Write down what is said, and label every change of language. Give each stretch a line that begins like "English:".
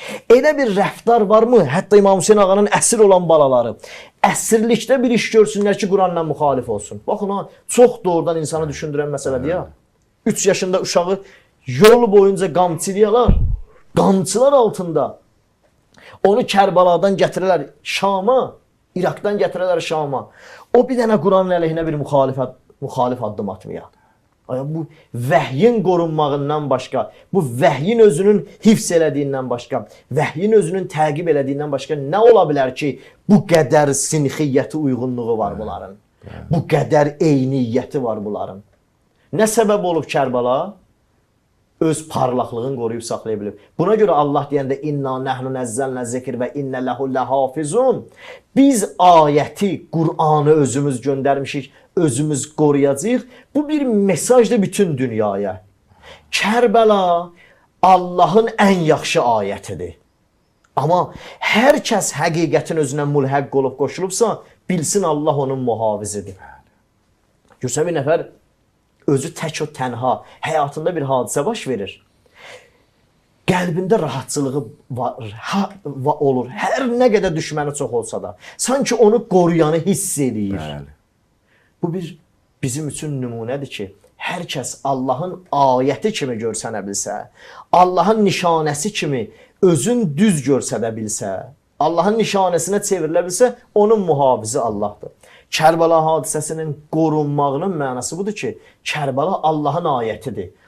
Azerbaijani: Elə bir rəftar varmı? Hətta İmam Hüseyin ağanın əsir olan balaları əsirlikdə bir iş görsünlər ki, Quranla müxalif olsun. Baxın ha, çox doğrudan insanı düşündürən məsələdir ya. 3 yaşında uşağı yol boyunca qamçılayalar, qamçılar altında. Onu Kərbaladan gətirərlər Şama, İraqdan gətirərlər Şama. O bir dənə Quranın əleyhinə bir müxalif addım atmaya. Bu vəhyin qorunmağından başqa, bu vəhyin özünün hifz elədiyindən başqa, vəhyin özünün təqib elədiyindən başqa nə ola bilər ki, bu qədər sinxiyyəti uyğunluğu var bunların? Bu qədər eyniyyəti var bunların. Nə səbəb olub Kərbala? Öz parlaqlığını qoruyub saxlaya bilib. Buna görə Allah deyəndə
Arabic: inna nəhnu nəzzəlnə zikr və innə ləhu ləhafizun.
Azerbaijani: Biz ayəti, Qur'anı özümüz göndərmişik, özümüz qoruyacağıq. Bu bir mesajdır bütün dünyaya. Kərbəla Allahın ən yaxşı ayətidir. Amma hər kəs həqiqətin özünə mülhəq olub qoşulubsa, bilsin Allah onun muhafizidir. Görsən bir nəfər özü tək o tənha, həyatında bir hadisə baş verir. Qəlbində rahatçılığı olur. Hər nə qədər düşməni çox olsa da. Sanki onu qoruyanı hiss edir. Bu bizim üçün nümunədir ki, hər kəs Allahın ayəti kimi görsənə bilsə, Allahın nişanəsi kimi özün düz görsənə bilsə, Allahın nişanəsinə çevrilə bilsə, onun mühafizi Allahdır. Kərbala hadisəsinin qorunmağının mənası budur ki, Kərbala Allahın ayətidir.